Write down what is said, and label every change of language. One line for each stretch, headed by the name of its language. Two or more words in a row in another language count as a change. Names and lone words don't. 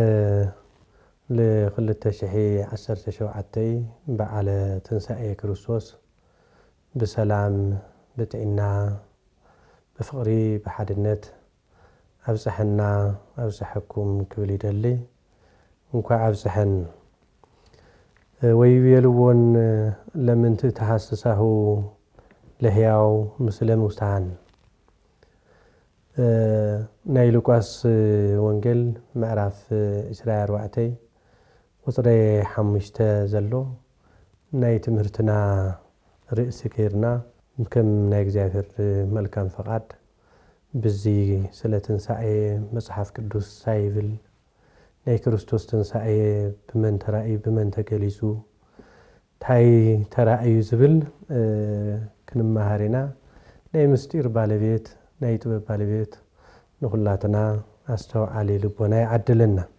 Tigrinya: ለ2017 በዓለ ትንሣኤ ክርስቶስ በሰላም በጤና በፍቅሪ በሓድነት አብጽሐና አብጽሐኩም ክብል ይደሊ እንኳዕ አብጽሐን
Geez: ወይቤልዎን ለምንት ተሐስሳሁ ለሕያው ምስለ ሙታን
Tigrinya: ናይ ሉቃስ ወንጌል ምዕራፍ 24 ቁጥሪ 5 ዘሎ ናይ ትምህርትና ርእሲ ከርና ከም ናይ እግዚአብሔር መልካም ፈቃድ በዚ ስለ ትንሣኤ መጽሐፍ ቅዱስ ሳይብል ናይ ክርስቶስ ትንሣኤ በመን ተራእይ በመን ተገሊጹ ታይ ተራእዩ ዝብል ክንማሃሪና ናይ ምስጢር ባለቤት ናይ ጥበብ ባለቤት ንኹላትና አስተውዓሊ ልቦና ይዓድልና